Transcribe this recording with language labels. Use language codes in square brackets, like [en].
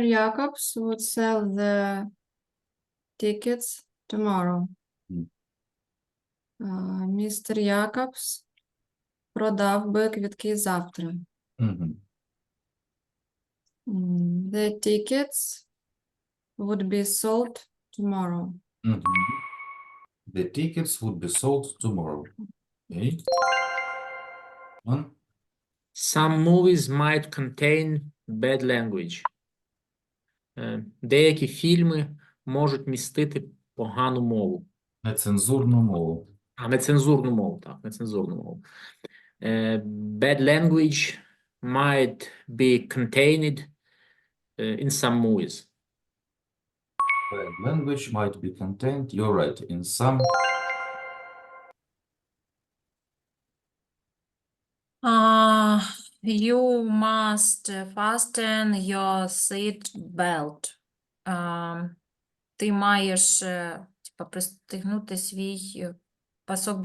[en] Jacobs would sell the tickets tomorrow. Мгм. [uk] Містер Якобс продав би квитки завтра. Мгм. [en] The tickets would be sold tomorrow. Мгм. The tickets would be sold tomorrow. Okay. One. Some movies might contain bad language. [uk] Деякі фільми можуть містити погану мову. Нецензурну мову. Нецензурну мову, так, нецензурну мову. [en] Bad language might be contained in some movies. Bad language might be contained, you're right, in some. You must fasten your seat belt. [uk] Ти маєш типа, пристегнути свій пасок